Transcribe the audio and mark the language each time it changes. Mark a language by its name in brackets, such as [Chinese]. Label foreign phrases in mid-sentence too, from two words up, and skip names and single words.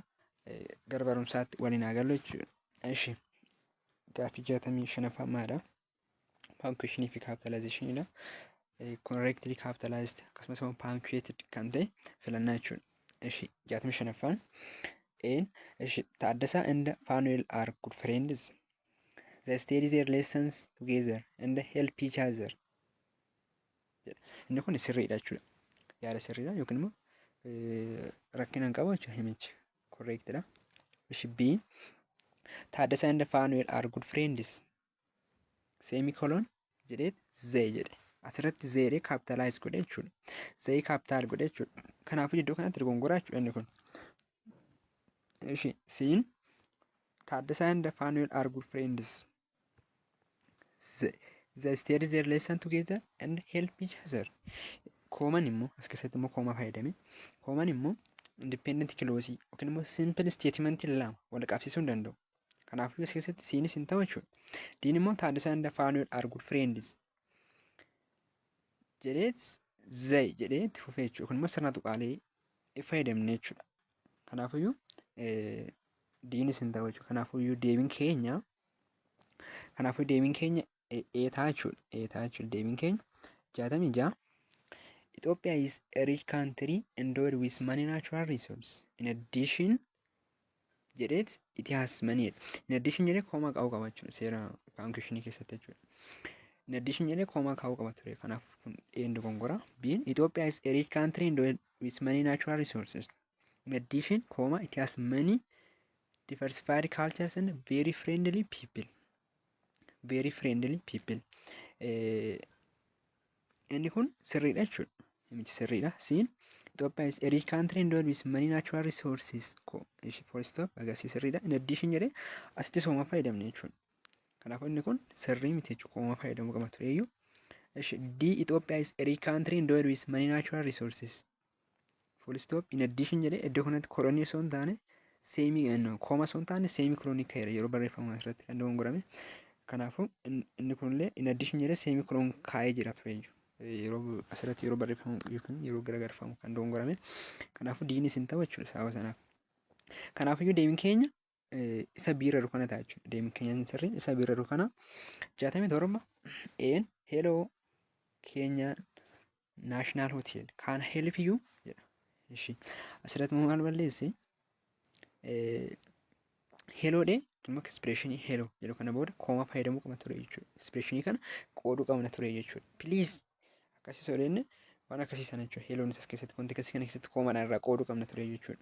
[Oromo] Gara barumsaatti waliin haa gallu jechuudha. Eshi gaaffii 65ffaa maadha? Punctuation fi capitalization ila [English] correctly capitalized [Oromo] akkasumas immoo punctuated kan ta'e filannaa jechuudha. [English] Eshi 65ffaan Taaddasaa and Fanuel are good friends. They study their lessons together and help each other. [Oromo] Inni kun sirriidha jechuudha. Yaada sirriidha yookiin immoo rakkina hin qabu jechuudha himichi. [English] Correctidha. Eshi B Taaddasaa and Fanuel are good friends. [Oromo] Semicolon jedhee zee jedhe. Asirratti zeedhee capitalize godhe jechuudha. Zee capital godhe jechuudha. Kanaafuu iddoo kanatti dogongoraa jechuudha inni kun. [English] Eshi siin Taaddasaa and Fanuel are good friends. They study their lesson together and help each other. [Oromo] Kooman immoo as keessatti immoo kooma fayyadame. Kooman immoo [English] independent clause [Oromo] yookiin immoo [English] simple statement [Oromo] lama wal qabsiisuu hin danda'u. Kanaafuu as keessatti siinis hin ta'u jechuudha. Diin immoo [English] Taaddasaa and Fanuel are good friends [Oromo] jedheet zay jedhee itti fufee jechuudha. Kun immoo sirna tuqaalee fayyadamne jechuudha. Kanaafuyyuu diinis hin ta'u jechuudha. Kanaafuyyuu deebiin keenya eetaa jechuudha. Eetaa jechuudha deebiin keenya 66. [English] Ethiopia is a rich country endowed with many natural resources. In addition jedheet it has many. In addition [Oromo] jedhee koomaa qabu qaba jechuudha. Seera punctuation keessatti jechuudha. [English] In addition [Oromo] jedhee koomaa qabu qaba ture. Kanaaf kun dogongora. [English] B Ethiopia is a rich country endowed with many natural resources. In addition, it has many diversified cultures and very friendly people. Very friendly people. [Oromo] Inni kun sirriidha jechuudha. Himichi sirriidha. [English] Siin Ethiopia is a rich country endowed with many natural resources. For stop [Oromo] agarsiisa sirriidha. [English] In addition [Oromo] jedhee asitti sooma fayyadamne jechuudha. Kanaafuu inni kun sirrii miti jechuudha. Kooma fayyadamuu qaba tureeyyuu. [English] D Ethiopia is a rich country endowed with many natural resources. Full stop. In addition [Oromo] jedhee iddoo kanatti kolonii osoo hin taane kooma osoo hin taane semicolon kaa'eera yeroo barreeffamu asirratti kan dogongorame. Kanaafuu inni kunillee [English] in addition [Oromo] jedhee semicolon kaa'ee jira tureeyyuu. Yeroo asirratti yeroo barreeffamu yookiin yeroo garagarfamu kan dogongorame. Kanaafuu diinis hin ta'u jechuudha sababa sanaaf. Kanaafiyyuu deebiin keenya isa biirra kana ta'a jechuudha. Deebiin keenya sirriin isa biirra kana 67. [English] Hello Kenya National Hotel can help you jedha. [Oromo] Eshi asirratti maal balleesse hello de immoo [English] expression hello [Oromo] jedhu kana booda kooma fayyadamuu qaba ture jechuudha. Expression kana qooduu qabna ture jechuudha. Please akkasii soodenne waan akkasii sana jechuudha. Helloon isas keessatti wanti akkasii kana keessatti koomadhaan irraa qooduu qabna ture jechuudha.